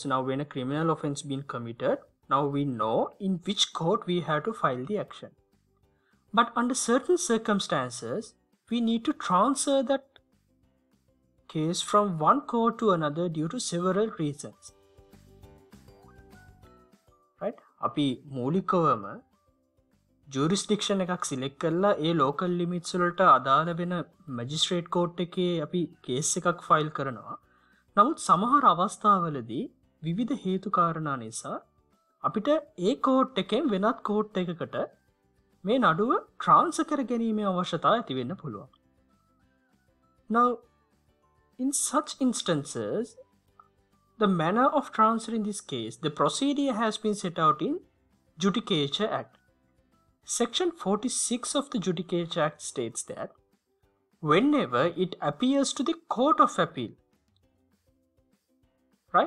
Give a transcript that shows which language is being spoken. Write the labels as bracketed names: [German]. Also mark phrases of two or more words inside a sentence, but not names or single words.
[English] Now when a criminal offense been committed, now we know in which court we have to file the action. But under certain circumstances, we need to transfer that case from one court to another due to several reasons. Right? [Sinhala] අපි මූලිකවම jurisdiction එකක් select කරලා ඒ [English] local limits [Sinhala] වලට අදාළ වෙන [English] magistrate court [Sinhala] එකේ අපි case එකක් file කරනවා. නමුත් සමහර අවස්ථාවලදී විවිධ හේතු කාරණා නිසා අපිට ඒ court එකෙන් වෙනත් court එකකට මේ නඩුව transfer කර ගැනීමේ අවශ්‍යතාවය ඇති වෙන්න පුළුවන්. [English] Now in such instances, the manner of transfer in this case, the procedure has been set out in Judicature Act. Section 46 of the Judicature Act states that whenever it appears to the Court of Appeal, right?